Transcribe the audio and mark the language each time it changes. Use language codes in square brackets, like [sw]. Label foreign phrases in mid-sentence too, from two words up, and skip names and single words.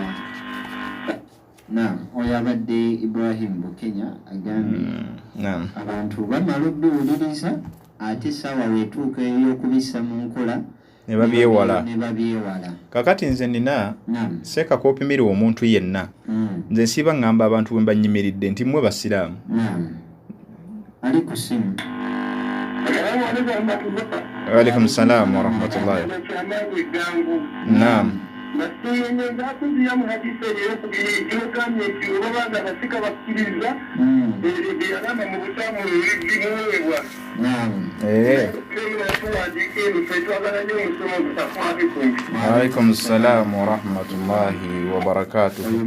[lg] Naam, oyabadde Ibrahim Bukenya agambye abantu bamala obbiwuliriza ate sawa wetuuka ey'okubissa mu nkola ne babyewala. Kakati nze nina seeka koopimira omuntu yenna nze nsiiba ngamba abantu bwe mbanyimiridde nti mmwe basiraamu. Ali ku simu. [ar] وعليكم السلام ورحمة الله. [lg] Naam. [ar] عليكم السلام ورحمة الله وبركاته.